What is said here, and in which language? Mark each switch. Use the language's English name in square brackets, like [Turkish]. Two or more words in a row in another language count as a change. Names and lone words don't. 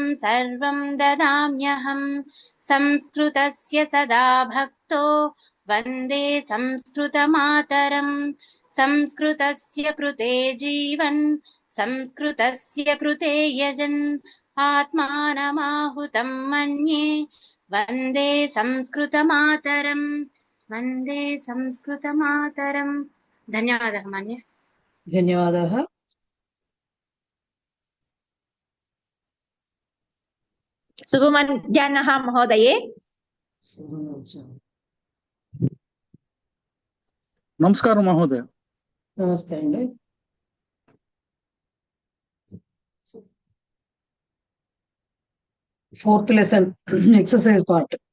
[Sanskrit] सर्वं ददाम्यहं संस्कृतस्य सदा भक्तो वन्दे संस्कृतमातरं संस्कृतस्य कृते जीवन् संस्कृतस्य कृते यजन् आत्मानमाहुतं मन्ये वन्दे संस्कृतमातरं वन्दे संस्कृतमातरं। धन्यवादः मान्य। धन्यवादः। शुभमध्याह्नः महोदये। [Telugu] నమస్కారం మహోదయ. [English] నమస్తే అండి. Fourth lesson exercise part.